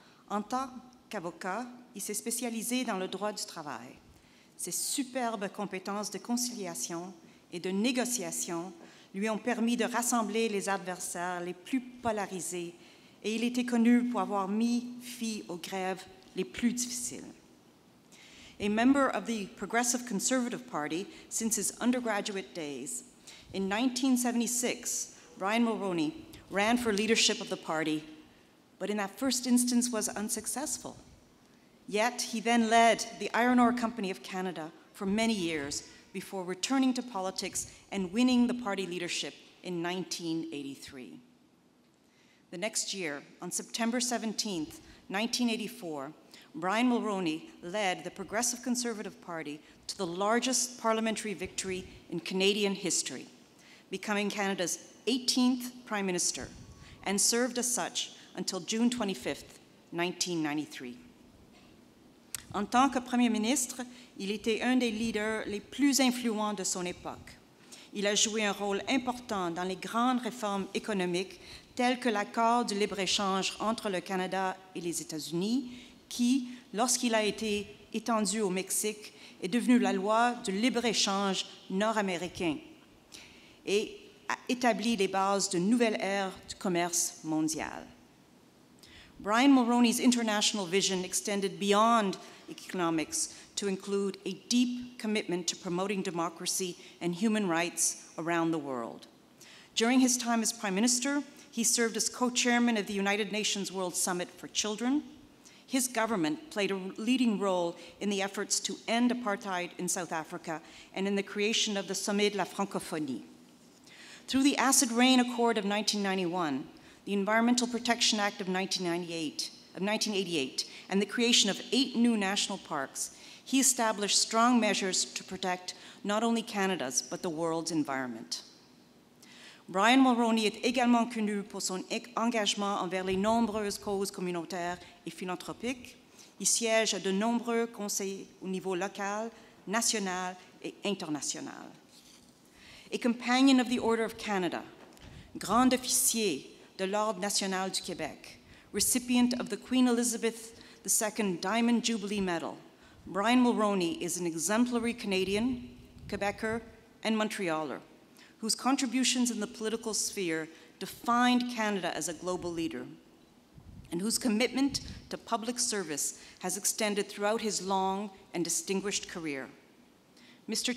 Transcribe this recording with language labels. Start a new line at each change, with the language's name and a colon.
French: En tant qu'avocat, il s'est spécialisé dans le droit du travail. Ses superbes compétences de conciliation et de négociation lui ont permis de rassembler les adversaires les plus polarisés et il était connu pour avoir mis fin aux grèves les plus difficiles.
English: A member of the Progressive Conservative Party since his undergraduate days, in 1976, Brian Mulroney ran for leadership of the party, but in that first instance was unsuccessful. Yet he then led the Iron Ore Company of Canada for many years before returning to politics and winning the party leadership in 1983. The next year, on September 17, 1984, Brian Mulroney led the Progressive Conservative Party to the largest parliamentary victory in Canadian history, becoming Canada's 18th Prime Minister, and served as such until June 25, 1993.
French: En tant que Premier ministre, il était un des leaders les plus influents de son époque. Il a joué un rôle important dans les grandes réformes économiques telles que l'accord de libre-échange entre le Canada et les États-Unis, qui, lorsqu'il a été étendu au Mexique, est devenu la loi de libre-échange nord-américain et a établi les bases d'une nouvelle ère du commerce mondial.
English: Brian Mulroney's international vision extended beyond economics to include a deep commitment to promoting democracy and human rights around the world. During his time as Prime Minister, he served as co-chairman of the United Nations World Summit for Children. His government played a leading role in the efforts to end apartheid in South Africa and in the creation of the Sommet de la Francophonie. Through the Acid Rain Accord of 1991, the Environmental Protection Act of 1988, and the creation of 8 new national parks, he established strong measures to protect not only Canada's, but the world's environment.
French: Brian Mulroney est également connu pour son engagement envers les nombreuses causes communautaires et philanthropiques. Il siège à de nombreux conseils au niveau local, national et international.
English: A companion of the Order of Canada,
French: grand officier de l'Ordre national du Québec,
English: recipient of the Queen Elizabeth II Diamond Jubilee Medal, Brian Mulroney is an exemplary Canadian, Quebecer, and Montrealer, whose contributions in the political sphere defined Canada as a global leader, and whose commitment to public service has extended throughout his long and distinguished career. Mr.